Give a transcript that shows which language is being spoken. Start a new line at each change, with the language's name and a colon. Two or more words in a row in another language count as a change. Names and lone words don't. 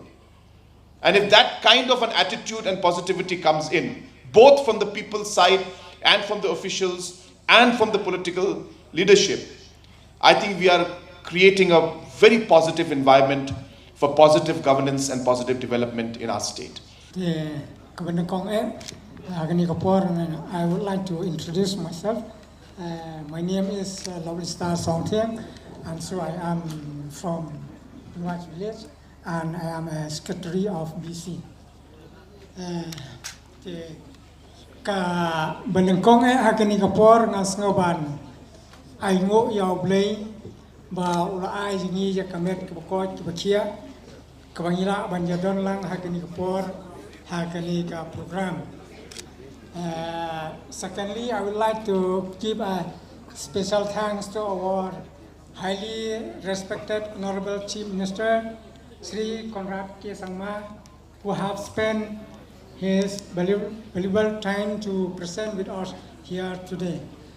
English: And if that kind of an attitude and positivity comes in, both from the people's side and from the officials and from the political leadership, I think we are creating a very positive environment for positive governance and positive development in our state. I would like to introduce myself. My name is Lovely Star Songtiang, and so I am from Nuach Village, and I am a secretary of BC.
Khasi: Ka benengkong hakani kapor ngas ngoban ai ngo yau blei ba ula ai jingi ya kamet ke bakot ke bakia ke bangila banjadon lang hakani kapor hakani ka program.
English: Secondly, I would like to give a special thanks to our highly respected Honorable Chief Minister Sri Conrad K. Sangma, who have spent his valuable time to present with us here today.